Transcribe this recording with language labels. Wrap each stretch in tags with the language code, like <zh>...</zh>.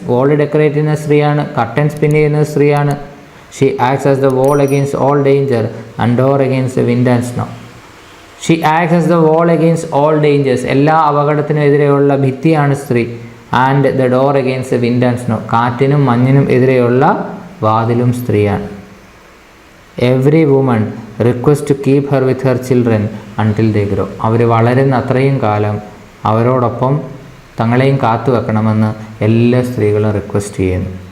<ml>Wall decorate ചെയ്യുന്ന സ്ത്രീയാണ്. curtains spin ചെയ്യുന്ന സ്ത്രീയാണ്.</ml> <en>She acts as the wall against all danger and door against the wind and snow. She acts as the wall against all dangers.</en> <ml>എല്ലാ അപകടത്തിനെതിരെയുള്ള ഭിത്തിയാണ് സ്ത്രീ.</ml> <en>And the door against the wind and snow.</en> <ml>കാറ്റിനും മഞ്ഞിനും എതിരെയുള്ള വാതിലും സ്ത്രീയാണ്.</ml> <en>Every woman request to keep her with her children until they grow.</en> <ml>അവർ വളരുന്ന അത്രയും കാലം അവരോടൊപ്പം തങ്ങളെയും കാത്തു വെക്കണമെന്ന് എല്ലാ സ്ത്രീകളും റിക്വസ്റ്റ് ചെയ്യുന്നു.</ml>